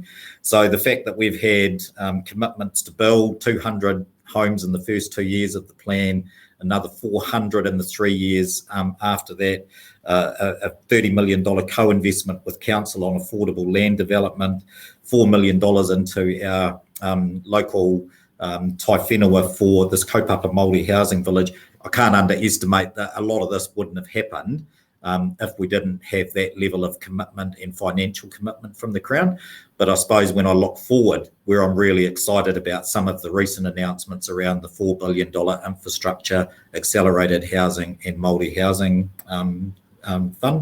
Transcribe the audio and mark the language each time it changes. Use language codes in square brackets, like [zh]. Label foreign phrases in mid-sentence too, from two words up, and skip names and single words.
[en] So the fact that we've had commitments to build 200 homes in the first 2 years of the plan, another 400 in the 3 years after that, a $30 million co-investment with council on affordable land development, $4 million into our local [mi] tai whenua [en] for this [mi] kaupapa Māori [en] housing village. I can't underestimate that a lot of this wouldn't have happened if we didn't have that level of commitment and financial commitment from the Crown. But I suppose when I look forward, where I'm really excited about some of the recent announcements around the $4 billion infrastructure, accelerated housing and Māori housing fund.